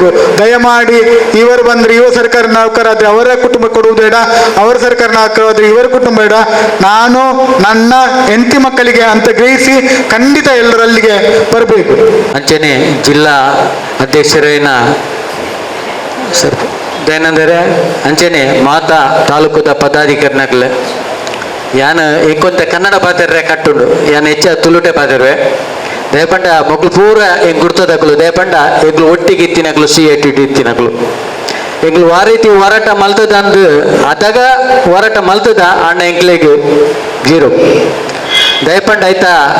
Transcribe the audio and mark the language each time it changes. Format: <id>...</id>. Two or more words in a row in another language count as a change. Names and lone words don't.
<kn>ದಯಮಾಡಿ ಇವರು ಬಂದರೆ ಇವರು ಸರ್ಕಾರಿ ನೌಕರಾದ್ರೆ ಅವರ ಕುಟುಂಬ ಕೊಡುವುದು ಬೇಡ, ಅವರ ಸರ್ಕಾರಿ ನೌಕರಾದ್ರೆ ಇವರ ಕುಟುಂಬ ಬೇಡ, ನಾನು ನನ್ನ ಹೆಂಡತಿ ಮಕ್ಕಳಿಗೆ ಅಂತ ಗ್ರಹಿಸಿ ಖಂಡಿತ ಎಲ್ಲರೂ ಅಲ್ಲಿಗೆ ಬರಬೇಕು.</kn> <tcy>ಅಂಚನೆ ಜಿಲ್ಲಾ ಅಧ್ಯಕ್ಷರೇನ ಸರ್ ಏನಂದರೆ ಅಂಚನೆ ಮಾತಾ ತಾಲೂಕುದ ಪದಾಧಿಕಾರಿನಾಗಲೇ ಯಾನು ಇಂಕೊಂತ ಕನ್ನಡ ಪಾತಿರ್ರೆ ಕಟ್ಟುಂಡು ಯಾನು ಹೆಚ್ಚ ತುಳುಟೆ ಪಾತಿರ್ವೆ ದಯಪಂಡ ಮಕ್ಕಳು ಪೂರ ಹೆಂಗೆ ಗುರ್ತದಕ್ಕಲು ದಯಪಂಡ ಎಗ್ಲು ಒಟ್ಟಿಗೆ ಇತ್ತಿನಕ್ಲು CIT ಇತ್ತಿನಕ್ಲು ಎಗ್ಲು ಆ ರೀತಿ ಹೋರಾಟ ಮಲ್ತದ ಅಂದು ಅದಾಗ ಹೋರಾಟ ಮಲ್ತದ ಅಣ್ಣ ಎಂಕ್ಲೆಗೆ 0 ದಯಪಂಡ ಆಯ್ತಾ</tcy>